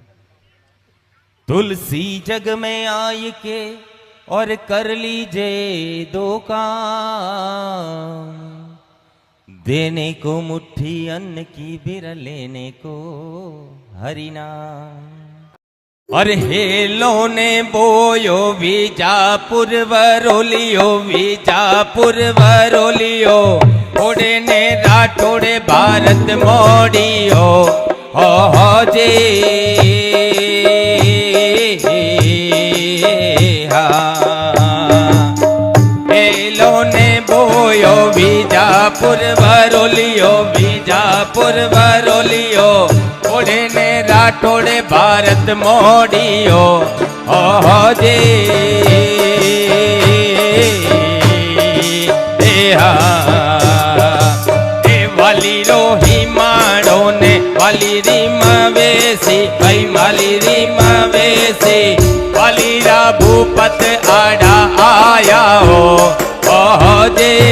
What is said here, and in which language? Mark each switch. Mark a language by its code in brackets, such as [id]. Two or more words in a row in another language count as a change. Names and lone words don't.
[hi] तुलसी जग में आई के और कर लीजे दो काम, देने को मुट्ठी अन्न की बिर लेने को हरिनाम। [rwr] और हेलो ने बोयो विजापुर वरोलियो, विजापुर वरोलियो, ओडे ने राठोड़े भारत मोड़ियो हो जे। हेलो ने बोयो विजापुर वरोलियो, विजापुर वरोलियो, ओडे ने राठोड़े भारत मोड़ियो हो जे। वाली रोही माड़ो ने वाली रीमा वेसी, भाई वाली रीमा वेसी, वाली रा भूपत आड़ा आया हो जे।